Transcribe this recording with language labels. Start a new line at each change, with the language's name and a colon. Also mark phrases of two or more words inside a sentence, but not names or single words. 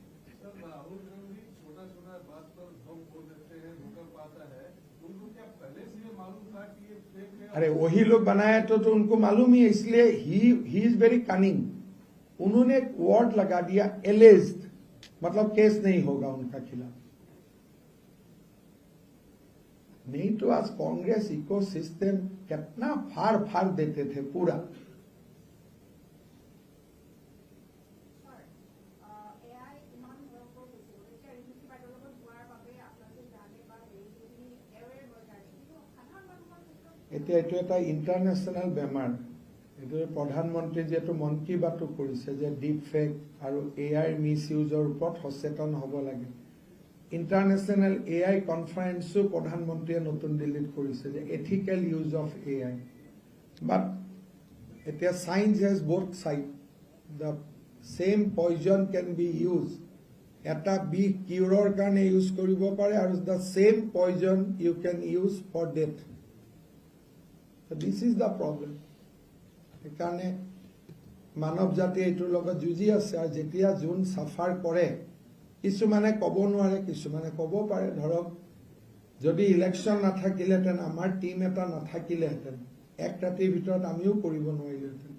Hindi: अरे वही लोग बनाया तो उनको मालूम ही है, इसलिए
English: he is very cunning.
Hindi: उन्होंने एक वर्ड लगा दिया एलेज्ड, मतलब केस नहीं होगा उनका खिलाफ। नहीं तो आज कांग्रेस इकोसिस्टम कितना फाड़ फाड़ देते थे पूरा।
Assamese: এতিয়া এইটো এটা ইণ্টাৰনেশ্যনেল বেমাৰ। এইটো প্ৰধানমন্ত্ৰী যিহেতু মন কী বাতো কৰিছে যে
English: deep fake
Assamese: আৰু AI মিছ ইউজৰ ওপৰত সচেতন হ'ব লাগে।
English: international AI conference
Assamese: প্ৰধানমন্ত্ৰীয়ে নতুন দিল্লীত কৰিছে যে
English: ethical use of AI. বাট এতিয়া science has both side. the same poison can be use.
Assamese: এটা বিষ কিউৰৰ কাৰণে ইউজ কৰিব পাৰে আৰু
English: the same poison you can use for death. This is the problem.
Assamese: সেইকাৰণে মানৱ জাতি এইটোৰ লগত যুঁজি আছে আৰু যেতিয়া যোন সাফাৰ কৰে কিছুমানে ক'ব নোৱাৰে কিছুমানে ক'ব পাৰে। ধৰক যদি ইলেকশ্যন নাথাকিলেহেঁতেন আমাৰ টিম এটা নাথাকিলেহেঁতেন এক ৰাতিৰ ভিতৰত আমিও কৰিব নোৱাৰিলোহেঁতেন।